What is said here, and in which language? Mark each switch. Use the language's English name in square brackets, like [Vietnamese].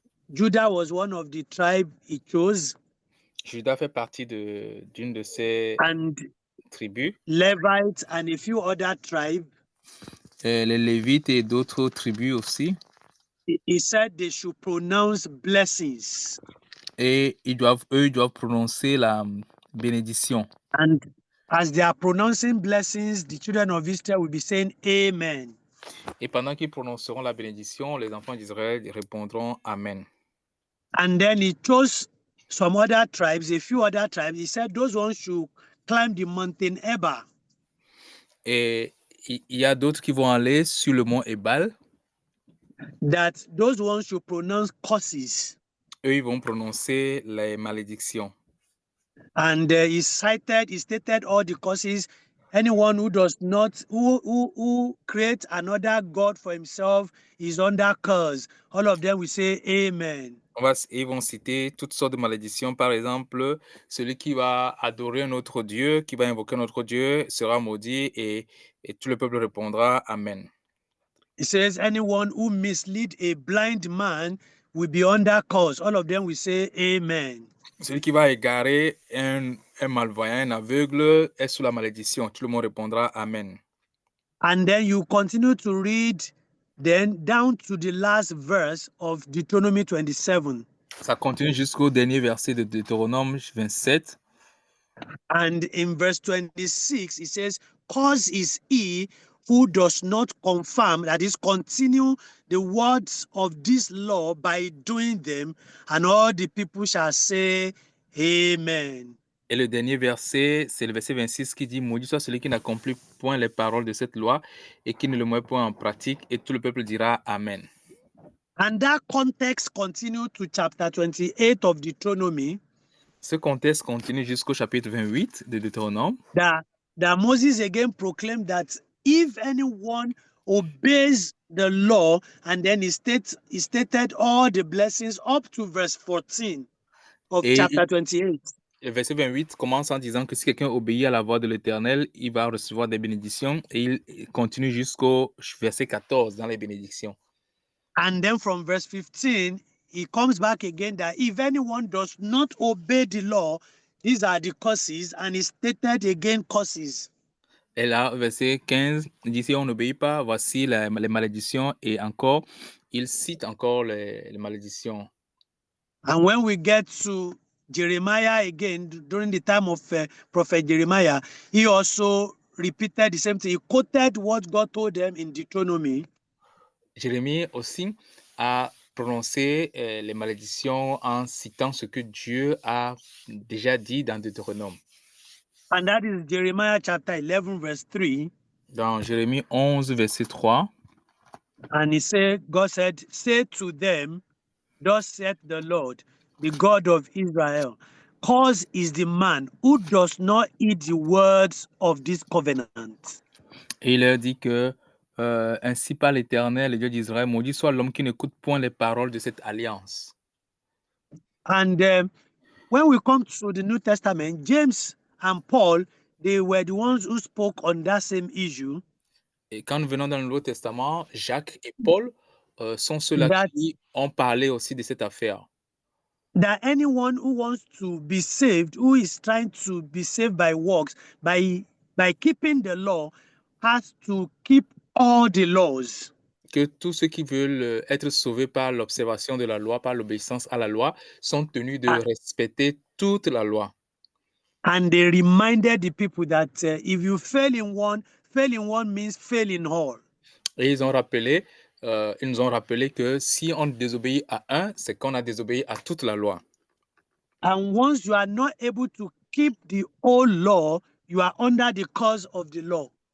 [English] Judah was one of the tribes he chose. [French] Judas fait partie d'une de ces tribus. [English] Levites and a few other tribes. [French] Les Lévites et d'autres tribus aussi. [English] He said they should pronounce blessings. [French] Et ils doivent prononcer la bénédiction. [English] And as they are pronouncing blessings, the children of Israel will be saying Amen. [French] Et pendant qu'ils prononceront la bénédiction, les enfants d'Israël répondront Amen. [English] And then he chose some other tribes, a few other tribes. He said those ones should climb the mountain Ebal. [French] Et il y a d'autres qui vont aller sur le mont Ebal. [English] That those ones should pronounce curses. [French] Eux, ils vont prononcer les malédictions. [English] And he stated all the curses. Anyone who does not, who creates another God for himself is under curse. All of them will say Amen. [French] Ils vont citer toutes sortes de malédictions. Par exemple, celui qui va adorer un autre Dieu, qui va invoquer un autre Dieu, sera maudit et tout le peuple répondra Amen. [English] It says, anyone who misleads a blind man will be under curse. All of them will say amen. [French] Celui qui va égarer un malvoyant, un aveugle, est sous la malédiction. Tout le monde répondra Amen. [English] And then you continue to read then down to the last verse of Deuteronomy 27. [French] Ça continue jusqu'au dernier verset de Deutéronome 27. [English] And in verse 26, it says, "Cause is he who does not confirm, that is, continue the words of this law by doing them, and all the people shall say, Amen." [French] Et le dernier verset, c'est le verset 26 qui dit « Maudit soit celui qui n'accomplit point les paroles de cette loi et qui ne le met point en pratique, et tout le peuple dira Amen. » [English] And that context continued to chapter 28 of Deuteronomy, [French] Ce contexte continue jusqu'au chapitre 28 de Deutéronome. [English] that Moses again proclaimed that if anyone obeys the law, and then he stated all the blessings up to verse 14 of [French] Et [English] chapter 28. [French] Le verset 28 commence en disant que si quelqu'un obéit à la voix de l'Éternel, il va recevoir des bénédictions, et il continue jusqu'au verset 14 dans les bénédictions. [English] And then from verse 15, he comes back again that if anyone does not obey the law, these are the curses, and he stated again curses. [French] Et là, verset 15, il dit si on n'obéit pas, voici les malédictions, et encore, il cite encore les malédictions. [English] And when we get to Jeremiah again, during the time of Prophet Jeremiah, he also repeated the same thing. He quoted what God told them in Deuteronomy. [French] Jérémie aussi a prononcé les malédictions en citant ce que Dieu a déjà dit dans Deutéronome. [English] And that is Jeremiah chapter 11, verse 3. [French] Dans Jérémie 11, verset 3. [English] And he said, God said, "Say to them, thus saith the Lord, the God of Israel, cause is the man who does not heed the words of this covenant." [French] Et il leur dit que ainsi par l'Éternel, le Dieu d'Israël, maudit soit l'homme qui n'écoute point les paroles de cette alliance. [English] And when we come to the New Testament, James and Paul, they were the ones who spoke on that same issue. [French] Et quand nous venons dans le Nouveau Testament, Jacques et Paul sont ceux-là qui ont parlé aussi de cette affaire. [English] That anyone who wants to be saved, who is trying to be saved by works, by keeping the law, has to keep all the laws. [French] Que tous ceux qui veulent être sauvés par l'observation de la loi, par l'obéissance à la loi, sont tenus de respecter toute la loi. [English] And they reminded the people that if you fail in one means fail in all. [French] Et ils nous ont rappelé que si on désobéit à un, c'est qu'on a désobéi à toute la loi. [English] And once you are not able to keep the whole law, you are under the curse of the law.